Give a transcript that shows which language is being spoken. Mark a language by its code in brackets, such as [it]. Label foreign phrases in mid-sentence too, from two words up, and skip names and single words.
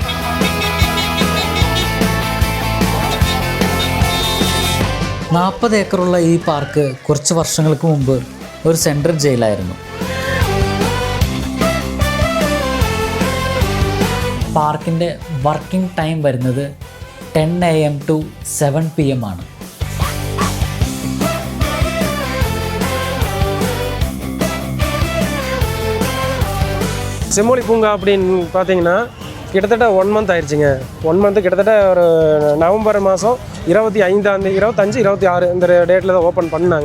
[ml] ഏക്കറുള്ള ഈ പാർക്ക് കുറച്ച് വർഷങ്ങൾക്ക് മുമ്പ് ഒരു സെൻട്രൽ ജയിലായിരുന്നു. പാർക്കിൻ്റെ [en] working time [ml] വരുന്നത് [en] 10 AM to 7 PM [ml] ആണ്. [ta] செம்மொழி பூங்கா அப்படின்னு பார்த்தீங்கன்னா கிட்டத்தட்ட 1 மந்த் ஆயிடுச்சுங்க. 1 மந்த்து கிட்டத்தட்ட ஒரு நவம்பர் மாதம் 25, 26 இந்த டேட்டில் தான் ஓப்பன் பண்ணாங்க.